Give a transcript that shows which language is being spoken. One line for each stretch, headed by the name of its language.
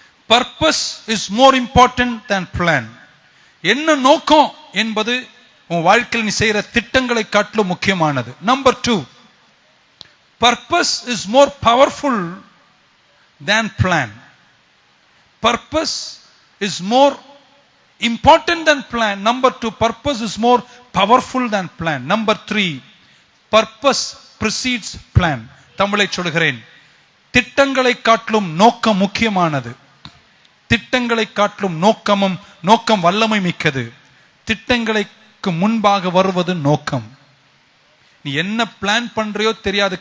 English: Purpose is more important than plan.
Tamil: என்ன நோக்கம் என்பது உன் வாழ்க்கையில் நீ செய்யற திட்டங்களை காட்டிலும் முக்கியமானது.
English: Number 2, purpose is more powerful than plan. Purpose is more important than plan. Number 2, purpose is more powerful than plan. Number 3, purpose precedes plan.
Tamil: தமிழை சொல்கிறேன், திட்டங்களை காட்டிலும் நோக்கம் முக்கியமானது. திட்டங்களை காட்டிலும் நோக்கம் வல்லமை மிக்கது. திட்டங்களுக்கு முன்பாக வருவது நோக்கம். நீ என்ன பிளான் பண்றியோ தெரியாது.